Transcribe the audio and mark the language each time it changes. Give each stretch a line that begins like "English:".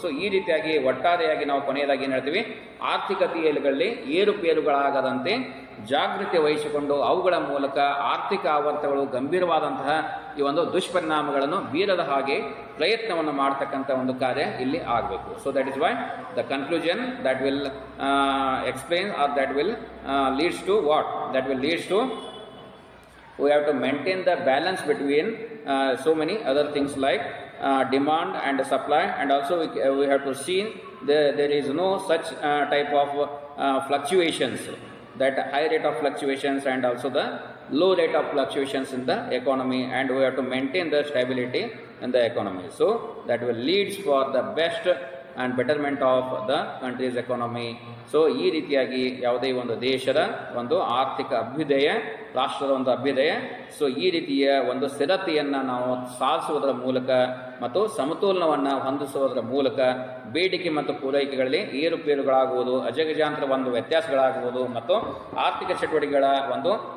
Kannada: So ಈ ರೀತಿಯಾಗಿ ಒಟ್ಟಾರೆಯಾಗಿ ನಾವು ಕೊನೆಯದಾಗಿ ಏನು ಹೇಳ್ತೀವಿ, ಆರ್ಥಿಕತೆಯಲ್ಲಿ ಏರುಪೇರುಗಳಾಗದಂತೆ ಜಾಗೃತಿ ವಹಿಸಿಕೊಂಡು ಅವುಗಳ ಮೂಲಕ ಆರ್ಥಿಕ ಆವರ್ತಗಳು ಗಂಭೀರವಾದಂತಹ ಈ ಒಂದು ದುಷ್ಪರಿಣಾಮಗಳನ್ನು ಬೀರದ ಹಾಗೆ ಪ್ರಯತ್ನವನ್ನು ಮಾಡತಕ್ಕಂಥ ಒಂದು ಕಾರ್ಯ ಇಲ್ಲಿ ಆಗಬೇಕು.
English: So that is why the conclusion that will explain or that will leads to what, that will leads to we have to maintain the balance between so many other things like demand and supply, and also we have to see there is no such type of fluctuations, that high rate of fluctuations and also the low rate of fluctuations in the economy, and we have to maintain the stability in the economy. So that will leads for the best and betterment of the country's economy.
Kannada: So ಈ ರೀತಿಯಾಗಿ ಯಾವುದೇ ಒಂದು ದೇಶದ ಒಂದು ಆರ್ಥಿಕ ಅಭ್ಯುದಯ, ರಾಷ್ಟ್ರದ ಒಂದು ಅಭ್ಯುದಯ, so ಈ ರೀತಿಯ ಒಂದು ಸ್ಥಿರತೆಯನ್ನು ನಾವು ಸಾಧಿಸುವುದರ ಮೂಲಕ ಮತ್ತು ಸಮತೋಲನವನ್ನು ಹೊಂದಿಸುವುದರ ಮೂಲಕ ಬೇಡಿಕೆ ಮತ್ತು ಪೂರೈಕೆಗಳಲ್ಲಿ ಏರುಪೇರುಗಳಾಗುವುದು, ಅಜಗಜಾಂತರ ಒಂದು ವ್ಯತ್ಯಾಸಗಳಾಗುವುದು ಮತ್ತು ಆರ್ಥಿಕ ಚಟುವಟಿಕೆಗಳ ಒಂದು